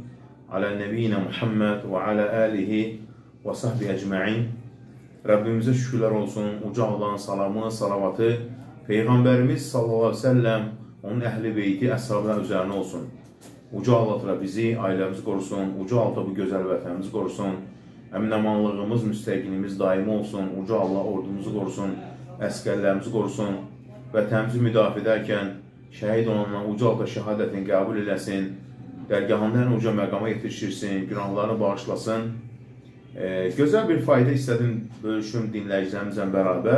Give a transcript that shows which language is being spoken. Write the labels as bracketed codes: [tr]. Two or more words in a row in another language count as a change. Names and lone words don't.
[ar] على نبينا محمد وعلى آله وصحبه أجمعين. [tr] Rabbimize şükürler olsun. Uca Allah'ın salamı, salavatı, Peygamberimiz [ar] صلى الله عليه وسلم, [tr] onun ehli beyti, əshabına üzerine olsun. Uca Allah bizi, ailemizi korusun. Uca Allah bu güzel vətənimizi korusun. [az] Əmin-amanlığımız, müstəqilimiz daimi olsun. [tr] Uca Allah ordumuzu korusun. [az] Əskərlərimizi qorusun, vətənimizi müdafiə edərkən şəhid olanlar uca Allah şəhadətini qəbul eləsin, dərgahında ən uca məqama yetişdirsin, günahlarını bağışlasın. Gözəl bir fayda istədim bölüşüm dinləyicilərimizlə bərabər.